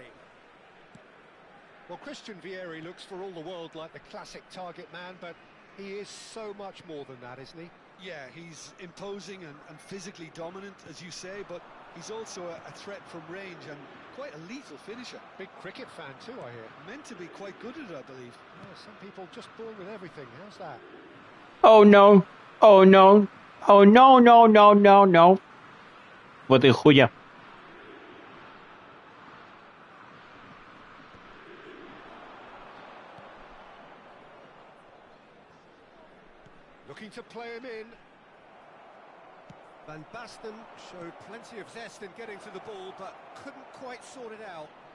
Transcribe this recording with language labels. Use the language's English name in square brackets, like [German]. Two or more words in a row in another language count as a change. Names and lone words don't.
[English] Well, Christian Vieri looks for all the world like the classic target man, but he is so much more than that, isn't he? Yeah, he's imposing and physically dominant, as you say, but he's also a threat from range and quite a lethal finisher. Big cricket fan too, I hear. Meant to be quite good at it, I believe. Yeah, some people just born with everything. How's that? Oh no, oh no, oh no, no, no, no, no. [Russian] Вот и хуя. [English] Looking to play him in. Van Basten showed plenty of zest in getting to the ball, but couldn't quite sort it out.